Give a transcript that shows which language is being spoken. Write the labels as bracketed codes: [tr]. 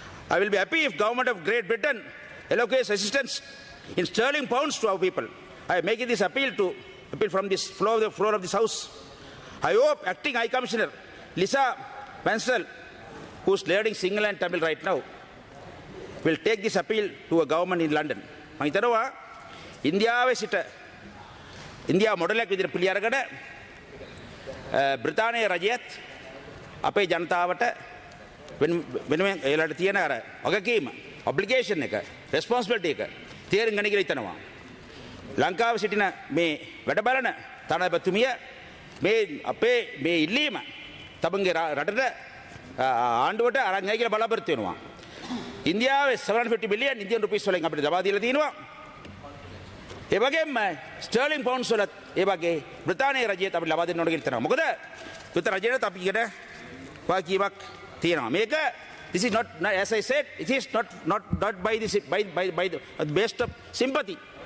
[en] I will be happy if Government of Great Britain allocates assistance in sterling pounds to our people. I am making this appeal from this floor of this House. I hope Acting High Commissioner Lisa Mansell, who is learning Sinhala and Tamil right now, will take this appeal to a government in London. [si] මම හිතනවා ඉන්දියාවේ සිට India මොඩලයක් විදිහට පිළි අරගෙන බ්‍රිතාන්‍ය රජයත් අපේ ජනතාවට වෙනුවෙන් ඒලට තියෙන අර වගකීම ඔබ්ලිගේෂන් එක රෙස්පොන්සිබිලිටි එක තේරුම් ගන්න කියලා හිතනවා. ලංකාවේ සිටින මේ වැඩ බලන තනපතිමිය මේ අපේ මේ ඉල්ලීම තමන්ගේ රටට ආණ්ඩුවට අරන් යයි කියලා බලාපොරොත්තු වෙනවා. ඉන්දියාවේ 750 මිලියන් ඉන්දියන් රුපීස් වලින් අපිට ලබා දීලා තිනවා. ඒ වගේම ස්ටර්ලින් පවුන්ඩ්ස් වලත් ඒ වගේ බ්‍රිතාන්‍ය රජයට අපිට ලබා දෙන්න ඕන කියලා හිතනවා. මොකද බ්‍රිතාන්‍ය රජයට අපි කියන වාකියක් තියෙනවා. මේක [en] this is not, as I said, it is not by the based of sympathy.